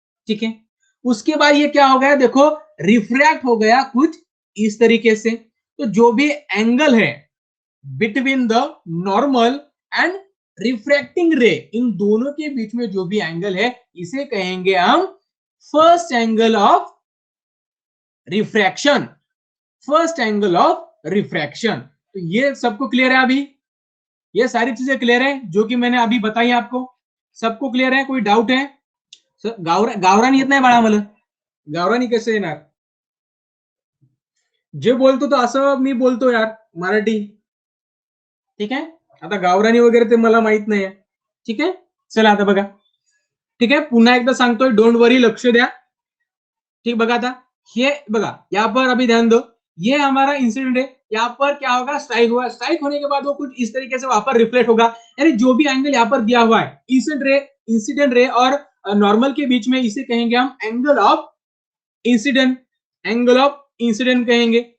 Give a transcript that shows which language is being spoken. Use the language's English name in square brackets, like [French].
[Hindi] ठीक है, उसके बाद ये क्या हो गया, देखो रिफ्रैक्ट हो गया कुछ इस तरीके से, तो जो भी एंगल है [English] between the normal and refracting ray, [Hindi] इन दोनों के बीच में जो भी एंगल है इसे कहेंगे हम first angle of refraction, first angle of refraction. तो ये सबको क्लियर है अभी, ये सारी चीजें क्लियर है जो कि मैंने अभी बताई आपको, सबको क्लियर है, कोई डाउट है? [Marathi] गावरान येत नाही बाळा मला, गावरानी कैसे येणार? जे बोलतो तो असं मी बोलतो यार मराठी। ठीक आहे, आता गावरानी वगैरे ते मला माहित नाहीये। ठीक आहे, चला आता बघा, ठीक आहे, पुन्हा एकदा सांगतोय, [English] don't worry, [Marathi] लक्ष द्या। [Hindi] ठीक, बघा आता, ये बघा यहाँ पर अभी ध्यान दो, ये हमारा इंसिडेंट है, यहाँ पर क्या होगा, स्ट्राइक हुआ, स्ट्राइक होने के बाद वो कुछ इस तरीके से वहां पर रिफ्लेक्ट होगा, यानी जो भी एंगल यहाँ पर दिया हुआ है इंसिडेंट रे और नॉर्मल के बीच में, इसे कहेंगे हम angle of incident, angle of incident कहेंगे।